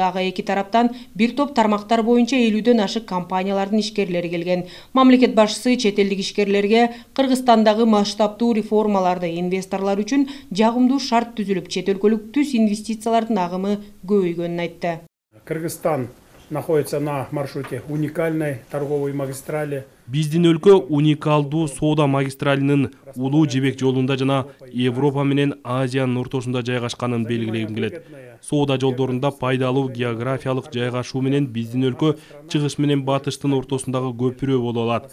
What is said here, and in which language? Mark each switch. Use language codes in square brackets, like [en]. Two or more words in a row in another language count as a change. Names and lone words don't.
[ky] Ага эки тараптан бир топ тармактар боюнча 50ден ашык компаниялардын ишкерлери келген. Мамлекет башчысы чет элдик ишкерлерге Кыргызстандагы масштабтуу реформаларды, инвесторлор үчүн жагымдуу шарт түзүлүп, чет өлкөлүк түз инвестициялардын агымы көбөйгөнүн айтты. [ru] Кыргызстан находится на маршруте уникальной торговой магистрали. [ky] Биздин өлкө уникалдуу соода магистралинин улуу жибек жолунда жана Европа менен Азиянын ортосунда жайгашканын белгилегим келет. Соода жолдорунда пайдалуу географиялык жайгашуу менен биздин өлкө чыгыш менен батыштын ортосундагы көпүрө боло алат.